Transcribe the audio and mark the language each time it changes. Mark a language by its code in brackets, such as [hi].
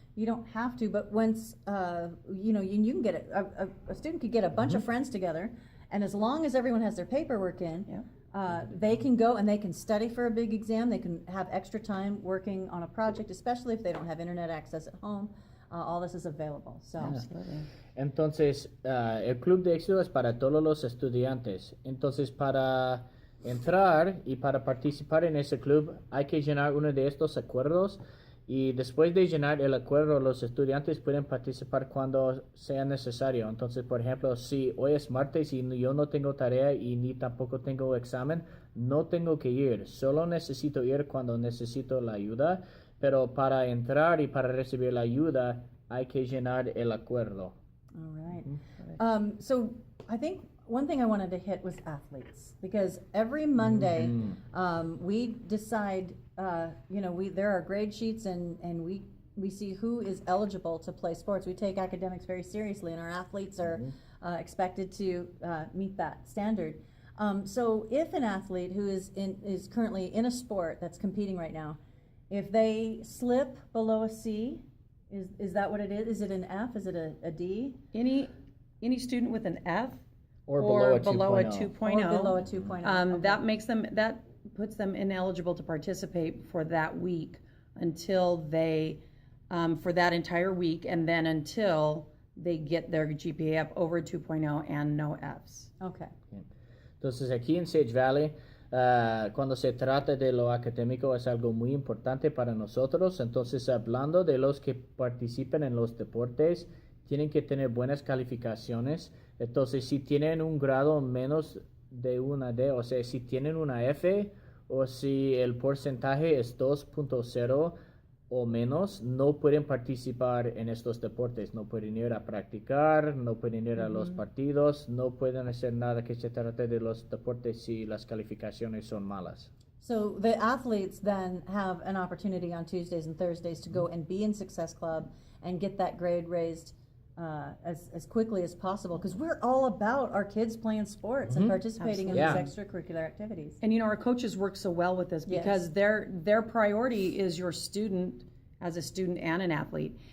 [en] You don't have to, but once, you know, you can get a student could get a bunch of friends together, and as long as everyone has their paperwork in, they can go and they can study for a big exam. They can have extra time working on a project, especially if they don't have internet access at home. All this is available. So, Absolutely. [es] Entonces, el Club de Éxito es para todos los estudiantes. Entonces, para entrar y para participar en ese club, hay que llenar uno de estos acuerdos. Y después de llenar el acuerdo, los estudiantes pueden participar cuando sea necesario. Entonces, por ejemplo, si hoy es martes y yo no tengo tarea y ni tampoco tengo examen, no tengo que ir. Solo necesito ir cuando necesito la ayuda. Pero para entrar y para recibir la ayuda, hay que llenar el acuerdo. [en] all right. So I think one thing I wanted to hit was athletes, because every Monday we decide, you know, there are grade sheets and we see who is eligible to play sports. We take academics very seriously, and our athletes are expected to meet that standard. So if an athlete who is currently in a sport that's competing right now, if they slip below a C, is that what it is? Is it an F? Is it a D? Any student with an F Or below a 2.0. 2.0, Or below a 2.0. Okay. that puts them ineligible to participate for that week until they, for that entire week, and then until they get their GPA up over 2.0 and no Fs. Okay. [es] Entonces, aquí en Sage Valley, cuando se trata de lo académico es algo muy importante para nosotros. Entonces, hablando de los que participan en los deportes, tienen que tener buenas calificaciones. Entonces, si tienen un grado menos de una D, o sea, si tienen una F, o si el porcentaje es 2.0 o menos, no pueden participar en estos deportes. No pueden ir a practicar, no pueden ir a los partidos, no pueden hacer nada que se trate de los deportes si las calificaciones son malas. [en] So the athletes then have an opportunity on Tuesdays and Thursdays to go and be in Success Club and get that grade raised as quickly as possible, because we're all about our kids playing sports and participating in Absolutely. these extracurricular activities. And you know, our coaches work so well with this because their priority is your student as a student and an athlete.